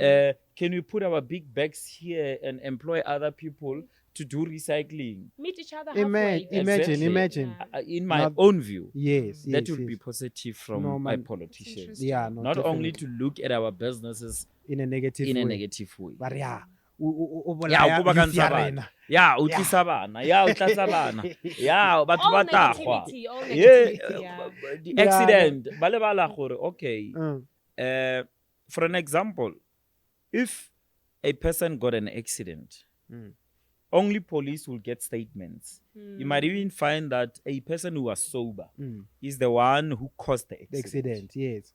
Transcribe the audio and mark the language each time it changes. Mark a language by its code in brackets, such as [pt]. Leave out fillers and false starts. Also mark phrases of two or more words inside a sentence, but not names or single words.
[en] Can we put our big bags here and employ other people to do recycling? Meet each other Imagine, halfway. Exactly. imagine. Yeah. In my Now- own view, Yes, that yes, would be yes. positive from No, my man. politicians. interesting. Yeah, no, Not only definitely. to look at our businesses in a negative in way. a negative way. But yeah, [tn] Ya o kobakantsha bana. Ya o tlisa bana. Ya o tlatsa bana. Ya batho [en] All [tn] ba tagwa. [en] negativity, all Yeah, negativity, yeah. the Yeah, accident. [tn] Ba lebala gore, [en] okay. Mm. For an example, if a person got an accident, only police will get statements. You might even find that a person who was sober is the one who caused the The accident. accident, yes.